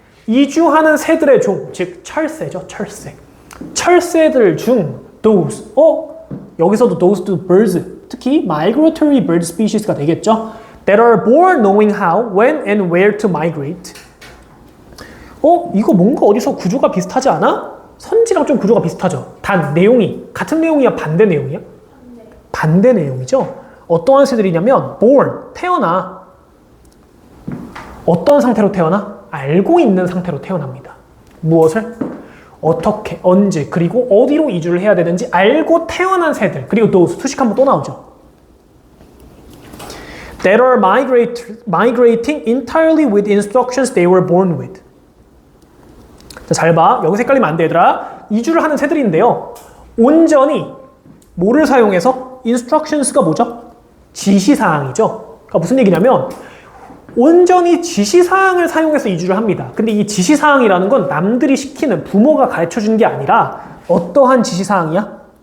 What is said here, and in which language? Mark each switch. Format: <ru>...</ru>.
<ko>이주하는 새들의 종, 즉 철새죠, 철새.</ko> <en>철새들 중 those, 여기서도 those to birds, 특히 migratory bird species가 되겠죠? that are born knowing how, when, and where to migrate.</en> <ko>이거 뭔가 어디서 구조가 비슷하지 않아? 선지랑 좀 구조가 비슷하죠. 단 내용이 같은 내용이야, 반대 내용이야? 반대 내용이죠. 어떠한 새들이냐면 born, 태어나. 어떤 상태로 태어나? 알고 있는 상태로 태어납니다. 무엇을? 어떻게, 언제, 그리고 어디로 이주를 해야 되는지 알고 태어난 새들. 그리고 또 수식 한번 또 나오죠.</ko> <en>That are migrating entirely with instructions they were born with.</en> <ko>자, 잘 봐. 여기서 헷갈리면 안 돼, 얘들아. 이주를 하는 새들인데요. 온전히 뭐를 사용해서? instructions가 뭐죠? 지시사항이죠. 그러니까 무슨 얘기냐면 온전히 지시사항을 사용해서 이주를 합니다. 근데 이 지시사항이라는 건 남들이 시키는 부모가 가르쳐준 게 아니라 어떠한 지시사항이야?</ko>